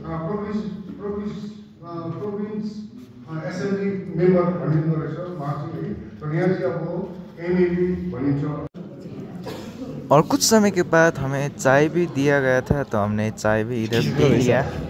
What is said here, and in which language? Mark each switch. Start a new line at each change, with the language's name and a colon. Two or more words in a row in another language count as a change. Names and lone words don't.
English: province assembly member
Nepali: भनिँदो रहेछ उहाँ चाहिँ है तर यहाँ चाहिँ अब एमएलए भनिन्छ।
Hindi: और कुछ समय के बाद हमें चाय भी दिया गया था, तो हमने चाय भी इधर पी लिया।